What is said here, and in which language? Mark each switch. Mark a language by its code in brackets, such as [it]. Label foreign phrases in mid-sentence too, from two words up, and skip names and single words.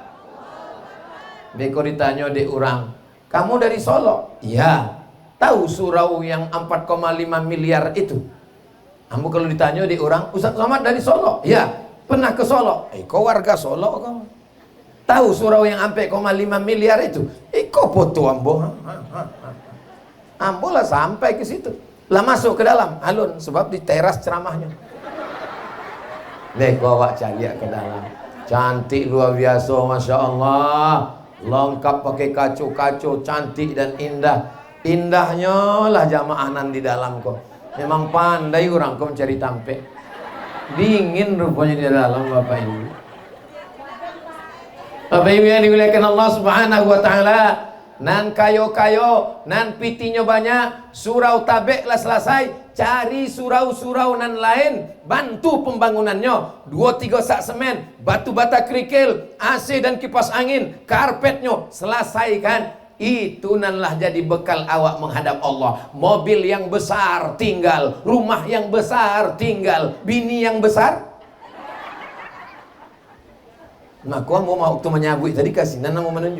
[min] Beko ditanya di orang, kamu dari Solo? [id] Iya. Tahu surau yang 4,5 miliar itu? Kamu kalau ditanya di orang, Ustaz Somad dari Solo? Iya. Pernah ke Solo? Kau warga Solo kamu? Tahu surau yang 4,5 miliar itu? [min] Kau foto ambo. Ambo lah sampai ke situ. Lah masuk ke dalam alun sebab di teras ceramahnya. Beko awak cari ke dalam. [id] Cantik luar biasa, [ar] Masya Allah. [id] Lengkap pakai kacu-kacu, cantik dan indah. [min] Indahnya lah jamaah nan di dalam kok. Memang pandai orang kau mencari tampe. [id] Dingin rupanya di dalam Bapak Ibu. Bapak Ibu yang dimuliakan Allah [ar] Subhanahu wa taala. [min] Nan kayo-kayo, nan pitinya banyak, surau tabek lah selesai. Cari surau-surau nan lain, bantu pembangunannya. [id] 2-3 sak semen, batu bata kerikil, AC dan kipas angin, karpetnya selesaikan. [min] Itu nanlah jadi bekal awak menghadap Allah. [id] Mobil yang besar tinggal, rumah yang besar tinggal, bini yang besar. [min] Nah, kau mau waktu menyabut tadi kasih nana mau menunjuk.